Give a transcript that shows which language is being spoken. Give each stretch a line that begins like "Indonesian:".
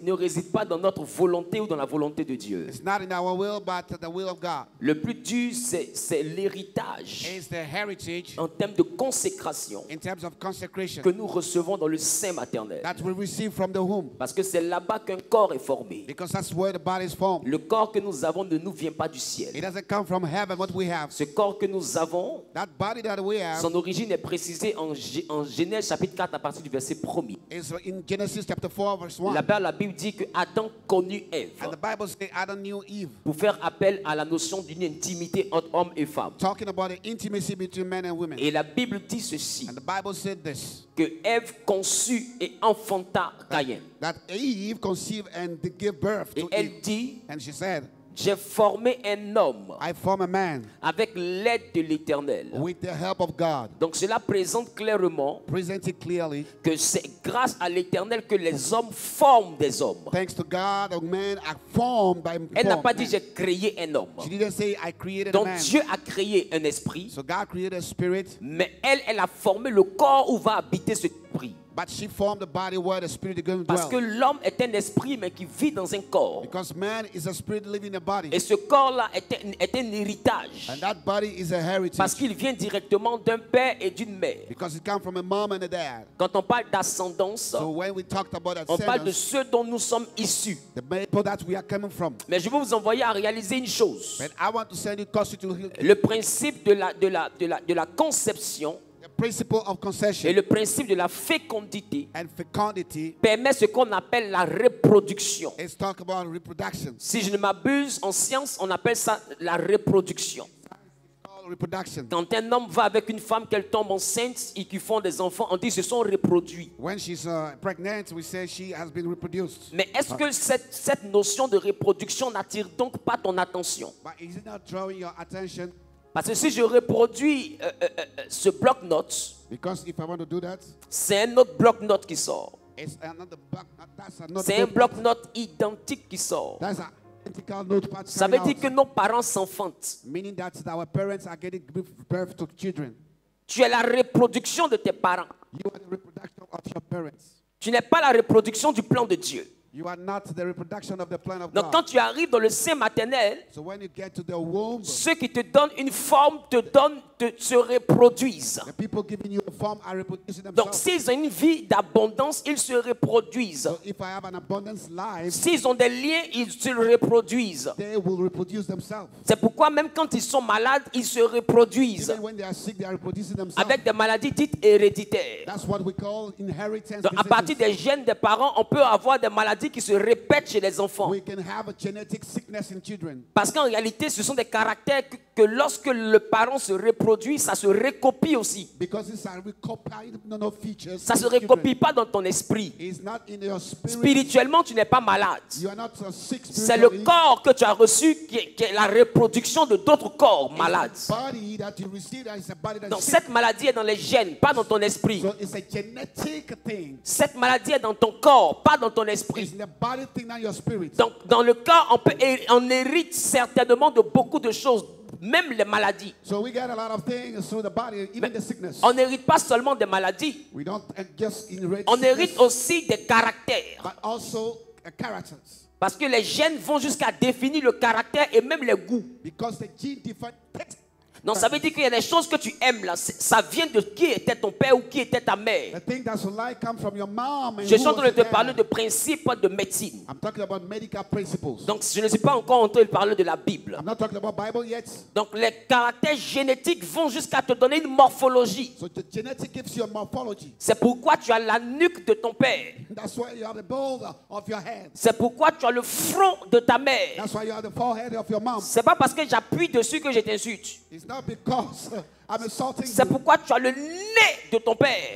French: ne réside pas dans notre volonté ou dans la volonté de Dieu.
English: is not in our will, but the will of God.
French: Le plus dur, c'est l'héritage
English: It's the heritage
French: en termes de consécration
English: in terms of consecration
French: que nous recevons dans le sein maternel.
English: that we receive from the womb,
French: Parce que c'est là-bas qu'un corps est formé.
English: because that's where the body is formed.
French: Le corps que nous avons ne nous vient pas du
English: It
French: ciel.
English: doesn't come from heaven, what we have.
French: Ce corps que nous avons,
English: That body that we have
French: son origine est précisée en Genèse chapitre 4 à partir du verset 1er.
English: is in Genesis chapter 4, verse 1.
French: La Bible dit que Adam connut Ève
English: And the Bible says Adam knew Eve,
French: pour faire appel à la notion d'une intimité entre homme et femme.
English: talking about the intimacy between men and women.
French: Et la Bible dit ceci,
English: And the Bible said this,
French: que Ève conçut et enfanta Caïn.
English: that Eve conceived and gave birth
French: Et
English: to Eve.
French: elle dit,
English: And she said,
French: j'ai formé un homme
English: I form a man
French: avec l'aide de l'Éternel.
English: with the help of God.
French: Donc cela présente clairement
English: Presented clearly,
French: que c'est grâce à l'Éternel que les hommes forment des hommes.
English: thanks to God, a man are formed by
French: Elle n'a
English: formed
French: pas dit
English: man.
French: j'ai créé un homme.
English: She didn't say I created a
French: Donc
English: man.
French: Dieu a créé un esprit,
English: So God created a spirit,
French: mais elle a formé le corps où va habiter cet esprit.
English: But she formed the body where the spirit is going to
French: Parce que
English: dwell.
French: l'homme est un esprit, mais qui vit dans un corps.
English: Because man is a spirit living in a body.
French: Et ce corps-là est un héritage.
English: And that body is a heritage.
French: Parce qu'il vient directement d'un père et d'une mère.
English: Because it comes from a mom and a dad.
French: Quand on parle d'ascendance,
English: So when we talked about
French: on parle de
English: ascendance,
French: ceux dont nous sommes issus.
English: the people that we are coming from.
French: Mais je veux vous envoyer à réaliser une chose.
English: But I want to send you closer to
French: Le principe de la conception
English: the principle of
French: et
English: conception
French: le principe de la fécondité
English: and fecundity.
French: permet ce qu'on appelle la reproduction.
English: Let's talk about reproduction.
French: Si je ne m'abuse, en science, on appelle ça la reproduction.
English: Called reproduction.
French: Quand un homme va avec une femme, qu'elle tombe enceinte et qu'ils font des enfants, on dit qu'ils se sont reproduits.
English: When she's pregnant, we say she has been reproduced.
French: Mais est-ce que cette notion de reproduction n'attire donc pas ton attention?
English: But is it not drawing your attention?
French: Parce que si je reproduis ce bloc-notes,
English: Because if I want to do that,
French: c'est un autre bloc-notes qui sort.
English: it's another back. That's another.
French: C'est un bloc-notes identique qui sort.
English: That's an identical notepad.
French: Ça veut dire que nos parents s'enfantent.
English: Meaning that our parents are getting birth to children.
French: Tu es la reproduction de tes parents.
English: You are the reproduction of your parents.
French: Tu n'es pas la reproduction du plan de Dieu.
English: You are not the reproduction of the plan of
French: Donc
English: God.
French: quand tu arrives dans le sein maternel,
English: So when you get to the womb,
French: ceux qui te donnent une forme se reproduisent.
English: the people giving you a form are reproducing
French: Donc
English: themselves.
French: s'ils ont une vie d'abondance, ils se reproduisent.
English: So if I have an abundance life,
French: S'ils ont des liens, ils se reproduisent.
English: they will reproduce themselves.
French: C'est pourquoi même quand ils sont malades, ils se reproduisent.
English: Even when they are sick, they are reproducing themselves.
French: Avec des maladies dites héréditaires.
English: That's what we call inheritance
French: Donc à partir
English: diseases.
French: des gènes des parents, on peut avoir des maladies qui se répètent chez les enfants.
English: We can have a genetic sickness in children.
French: Parce qu'en réalité, ce sont des caractères que lorsque le parent se reproduit, ça se recopie aussi.
English: Because these are recopied features.
French: Ça ne se
English: in children.
French: recopie pas dans ton esprit.
English: It's not in your spirit.
French: Spirituellement, tu n'es pas malade.
English: You are not so sick
French: C'est le
English: spiritually.
French: corps que tu as reçu qui est la reproduction de d'autres corps malades.
English: It's the body that you receive that is a body that
French: Donc
English: is sick.
French: cette maladie est dans les gènes, pas dans ton esprit.
English: So it's a genetic thing.
French: Cette maladie est dans ton corps, pas dans ton
English: It's
French: esprit.
English: in the body thing, not your spirit.
French: Donc dans le corps, on hérite certainement de beaucoup de choses, même les maladies.
English: So we get a lot of things through the body, even the sickness.
French: On n'hérite pas seulement des maladies,
English: We don't just inherit
French: on
English: sickness,
French: hérite aussi des caractères.
English: but also characters.
French: Parce que les gènes vont jusqu'à définir le caractère et même les goûts.
English: Because the gene different text.
French: Donc ça veut dire qu'il y a des choses que tu aimes là, ça vient de qui était ton père ou qui était ta mère.
English: The thing that's like come from your mom. And
French: Je
English: who
French: suis en train
English: was
French: de te
English: your
French: parler
English: dad.
French: de principes de médecine.
English: I'm talking about medical principles.
French: Donc je ne suis pas encore en train de parler de la Bible.
English: I'm not talking about Bible yet.
French: Donc les caractères génétiques vont jusqu'à te donner une morphologie.
English: So the genetic gives you a morphology.
French: C'est pourquoi tu as la nuque de ton père.
English: That's why you have the bald of your head.
French: C'est pourquoi tu as le front de ta mère.
English: That's why you have the forehead of your mom.
French: C'est pas parce que j'appuie dessus que je t'insulte.
English: It's not because I'm insulting
French: C'est
English: you.
French: pourquoi tu as le nez de ton père.